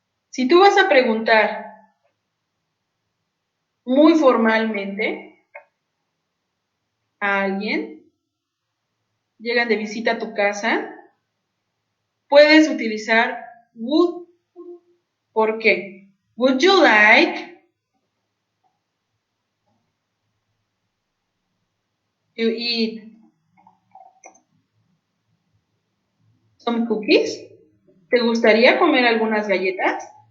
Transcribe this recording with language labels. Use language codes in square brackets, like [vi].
[es] Si tú vas a preguntar muy formalmente a alguien, llegan de visita a tu casa, puedes utilizar would. ¿Por qué? [en] Would you like to eat some cookies? [es] ¿Te gustaría comer algunas galletas?